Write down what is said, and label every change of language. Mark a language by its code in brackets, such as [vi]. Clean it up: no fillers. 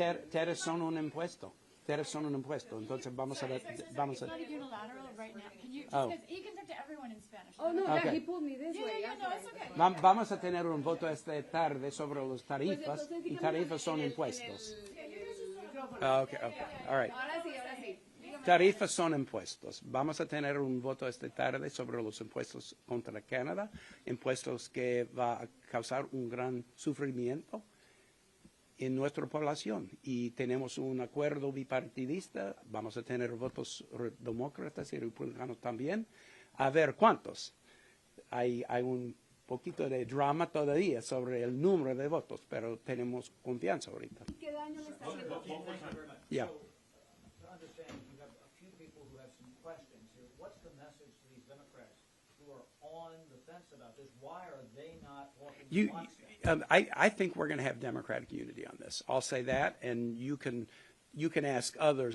[es] Tariffs son un impuesto. Tariffs son un impuesto. Entonces vamos a ver. [en] It's not unilateral right now. Can you, Oh. he can talk to everyone in Spanish. Oh, no, Okay. yeah, he pulled me this way. Yeah, no, it's okay. [es] Vamos a tener un voto esta tarde sobre los tarifas y tarifas son impuestos. [en] Okay. All right. [es] Ahora sí. Tarifas son impuestos. Vamos a tener un voto esta tarde sobre los impuestos contra Canadá, impuestos que va a causar un gran sufrimiento en nuestra población. Y tenemos un acuerdo bipartidista, vamos a tener votos demócratas y republicanos también. A ver cuántos. Hay un poquito de drama todavía sobre el número de votos, pero tenemos confianza ahorita. ¿Qué daño le está haciendo? [en] Yeah. To understand, you have a few people who have some questions here. What's the message to these Democrats who are on the fence about this? Why are they not walking in lockstep? I think we're going to have Democratic unity on this. I'll say that, and you can ask others.